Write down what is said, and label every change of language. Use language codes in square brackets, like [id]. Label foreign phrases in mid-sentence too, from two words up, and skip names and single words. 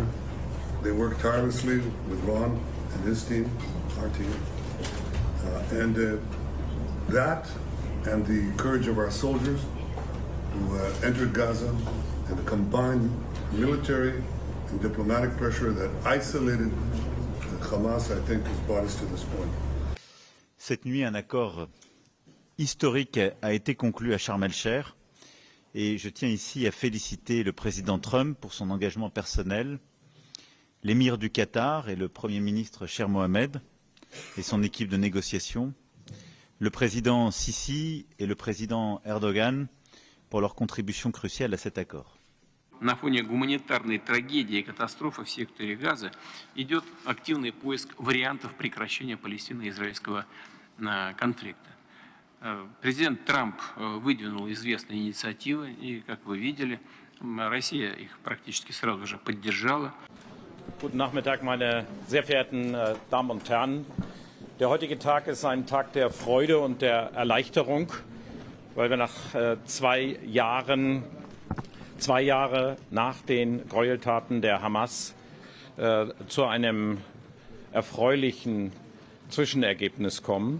[en] They worked tirelessly with Ron and his team, our team. That and the courage of our soldiers who entered Gaza and the combined military and diplomatic pressure that isolated Hamas, I think, has brought us to this point. [fr] Cette nuit, un accord historique a été conclu à Sharm el-Sheikh et je tiens ici à féliciter le président Trump pour son engagement personnel, l'émir du Qatar et le Premier ministre Sheikh Mohammed et son équipe de négociation, le président Sisi et le président Erdogan pour leur contribution cruciale à cet accord. [ru] На фоне гуманитарной трагедии и катастрофы в секторе Газа идет активный поиск вариантов прекращения палестино-израильского конфликта. Президент Трамп выдвинул известные инициативы, и, как вы видели, Россия их практически сразу же поддержала. [de] Guten Nachmittag, meine sehr verehrten Damen und Herren. Der heutige Tag ist ein Tag der Freude und der Erleichterung, weil wir nach 2 Jahre nach den Gräueltaten der Hamas zu einem erfreulichen Zwischenergebnis kommen.